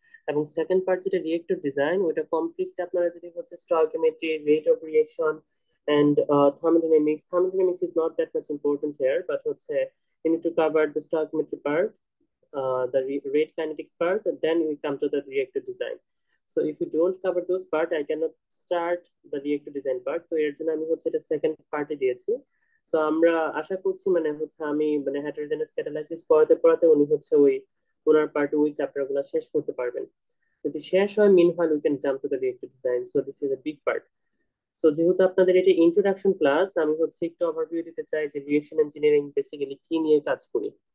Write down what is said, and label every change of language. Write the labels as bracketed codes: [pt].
[bn] এবং second part যেটা reactor design, ওটা কমপ্লিট আপনারা যদি হচ্ছে [en] Stoichiometry, rate of reaction and thermodynamics is not that much important here, but হচ্ছে you need to cover the stoichiometry part, the rate kinetics part, and then we come to the reactor design. So if you don't cover those part, I cannot start the reactor design part. [bn] তো এর জন্য আমি হচ্ছে এটা second পার্টে দিয়েছি। তো আমরা আশা করছি হচ্ছে আমি হেটারোজেনাস ক্যাটালাইসিস পড়াতে পড়াতে উনি হচ্ছে ওনার পার্টে ওই চ্যাপ্টার গুলো শেষ করতে পারবেন। যদি শেষ হয়, মিন হয় [en] We can jump to the reactor design. So this is a big part. [bn] So যেহেতু আপনাদের এটা ইন্ট্রোডাকশন ক্লাস, আমি হচ্ছে একটু ওভারভিউ দিতে চাই যে রিয়েকশন ইঞ্জিনিয়ারিং বেসিক্যালি কি নিয়ে কাজ করি।